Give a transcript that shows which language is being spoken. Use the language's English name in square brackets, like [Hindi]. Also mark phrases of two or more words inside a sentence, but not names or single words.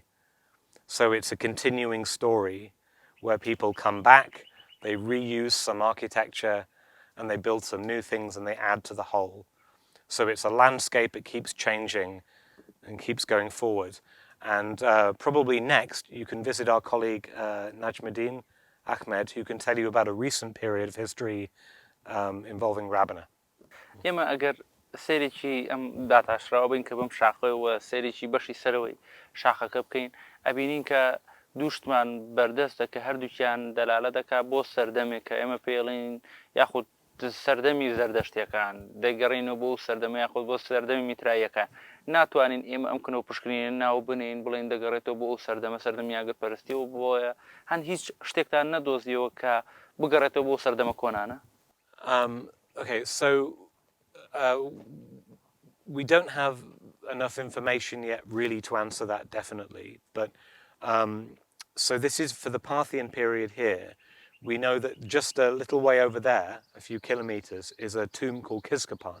[English] So it's a continuing story where people come back, they reuse some architecture, and they build some new things and they add to the whole. So it's a landscape, it keeps changing and keeps going forward. And probably next, you can visit our colleague Najmuddin Ahmed, who can tell you about a recent period of history involving Rabana. [Central Kurdish] ئێمە ئەگەر سێرێکی ئەم داتاشراوە بین کە بم شاخەوە سێرێکی بەشی سەرەوەی شاخەکە بکەین ئەبینین کە دووشتمان بەردەستە کە هەردووکیان دەلالە دەکات بۆ سەردەمێک کە ئێمە پێڵین یاخود سەردەمی زەردەشتیەکان دەگەڕینەوە بۆ سەردەمە یاخود بۆ سەردەمی میتراییەکان ناتوانین ئێمە ئەم کنەوە پشکنین ناو بنین بڵین دەگەڕێتەوە بۆ سەردەمە سەردەمی یاگرپەرستی و بۆیە هەند هیچ شتێکتان نەدۆزیەوە کە بگەڕێتەوە بۆ سەردەمە کۆنانە. [English] Okay, so we don't have enough information yet really to answer that definitely, but so this is for the Parthian period here. We know that just a little way over there, a few kilometers, is a tomb called Kiskapan.